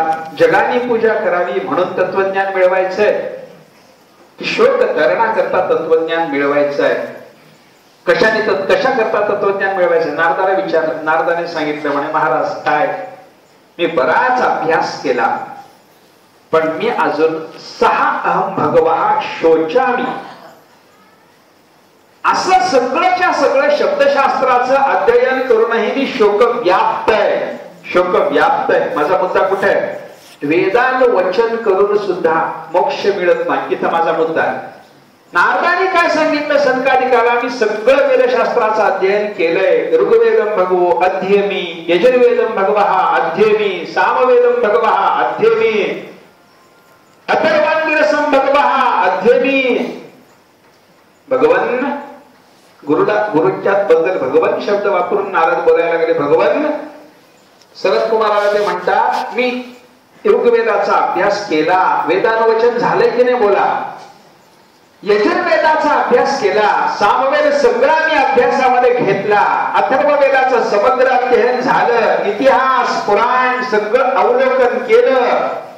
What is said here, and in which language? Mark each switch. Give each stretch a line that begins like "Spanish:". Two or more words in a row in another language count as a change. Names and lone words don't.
Marathi: जगाने पूजा करावी म्हणून तत्वज्ञान मिळवायचंय, शोक करण्याकरता तत्वज्ञान मिळवायचं आहे? कशाने कशा करता तत्वज्ञान मिळवायचं? नारदाला विचारलं. नारदाने सांगितलं, म्हणे महाराज काय, मी बराच अभ्यास केला पण मी अजून 6
Sanskrit: अहम भगवः शोचामी
Marathi: असं सगळ्याच्या सगळं शब्दशास्त्राचं अध्ययन करूनही मी शोक व्याप्त आहे. शोक व्याप्त आहे. माझा मुद्दा कुठे आहे? वेदांत वचन करून सुद्धा मोक्ष मिळत नाही, इथं माझा मुद्दा आहे. नारदाने काय सांगितलं सनकादिकाला? मी सगळं वेदशास्त्राचं अध्ययन केलंय.
Sanskrit: ऋग्वेदम भगवो अध्येमी, यजुर्वेदम भगवः अध्येमी, सामवेदम भगवः अध्येमी, अथर्वांगिरसम भगवः अध्येमी.
Marathi: भगवन गुरुच्या बद्दल भगवन शब्द वापरून नारद बोलायला लागले. भगवन सरस कुमाराला ते म्हणतात, मी ऋग्वेदाचा अभ्यास केला, वेदानुवचन झाले की नाही बोला. यजुर्वेदाचा अभ्यास केला, सामवेद सगळा मी अभ्यासामध्ये घेतला, अथर्ववेदाचं समग्र अध्ययन झालं, इतिहास पुराण सगळं अवलोकन केलं.